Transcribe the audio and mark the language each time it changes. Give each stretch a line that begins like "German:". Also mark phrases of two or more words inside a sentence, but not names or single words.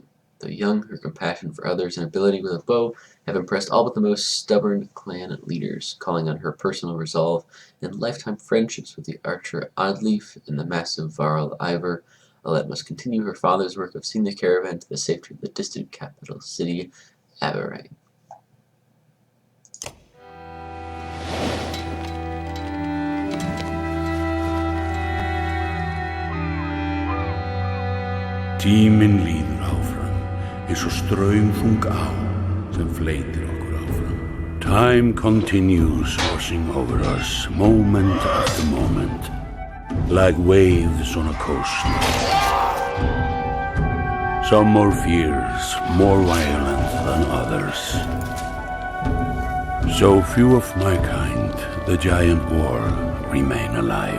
English: Though young, her compassion for others and ability with a bow have impressed all but the most stubborn clan leaders, calling on her personal resolve and lifetime friendships with the archer Oddleaf and the massive Varl Ivor. Alette must continue her father's work of seeing the caravan to the safety of the distant capital city, Aberrang.
Icelandic: Tíminn líður áfram, eins og straumþung á sem fleytir okkur áfram.
English: Time continues washing over us, moment after moment, like waves on a coast. Some more fierce, more violent than others. So few of my kind, the giant war, remain alive.